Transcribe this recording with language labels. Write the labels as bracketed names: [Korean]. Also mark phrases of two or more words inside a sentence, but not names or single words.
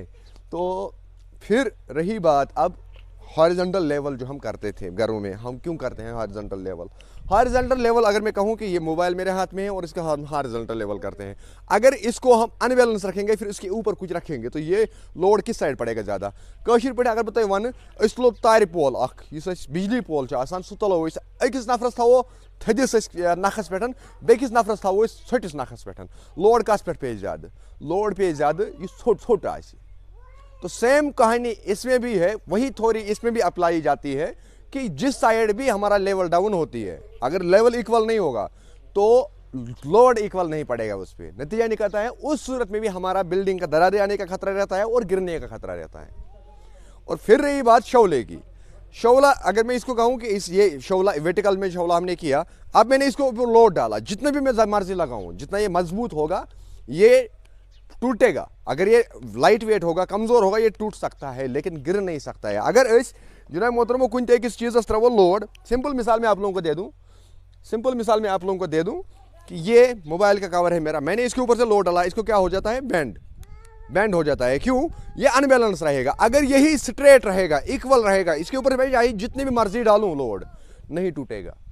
[Hindi] तो फिर रही बात अब [English] horizontal level [Hindi] जो हम करते थे घरों में, हम क्यों करते हैं [English] horizontal level? horizontal level [Hindi] अगर मैं कहूँ कि ये मोबाइल मेरे हाथ में है और इसका हम [English] horizontal level [Hindi] करते हैं, अगर इसको हम अनबैलेंस रखेंगे फिर इसके ऊपर कुछ रखेंगे तो ये लोड किस साइड पड़ेगा ज़्यादा? [Kashmiri] कशीर पे अगर बत वन तुलो तार पोल अख बिजली पोल सह तुलो अकिस नफरस थो थदिस नखस पे, बेकिस नफरस थो छोटिस नखस पे, लोड कस पे पे ज़्यादा? लोड पे ज़्यादा छोट आसि। [Hindi] तो सेम कहानी इसमें भी है, वही थोड़ी इसमें भी अप्लाई जाती है कि जिस साइड भी हमारा [English] level down [Hindi] होती है, अगर लेवल इक्वल नहीं होगा तो लोड इक्वल नहीं पड़ेगा उस पर। नतीजा निकलता है उस सूरत में भी हमारा बिल्डिंग का दरारें आने का खतरा रहता है और गिरने का खतरा रहता है। और फिर रही बात शौले की, शौला अगर मैं इसको कहूँ कि ये शौला वर्टिकल में शौला हमने किया, अब मैंने इसको ऊपर लोड डाला, जितना भी मैं मर्जी लगाऊँ, जितना ये मजबूत होगा ये टूटेगा। अगर ये [English] light weight [Hindi] होगा, कमजोर होगा, ये टूट सकता है लेकिन गिर नहीं सकता है। [Kashmiri] अगर जुनाब मोहतरम कुन अकिस चीज़ त्रो लोड, [Hindi] सिंपल मिसाल मैं आप लोगों को दे दूं, सिंपल मिसाल मैं आप लोगों को दे दूं कि ये मोबाइल का कवर है मेरा, मैंने इसके ऊपर से लोड डाला, इसको क्या हो जाता है? बैंड हो जाता है। क्यों? ये अनबैलेंस रहेगा। अगर यही स्ट्रेट रहेगा, इक्वल रहेगा, इसके ऊपर मैं जितनी भी मर्जी डालूं लोड नहीं टूटेगा।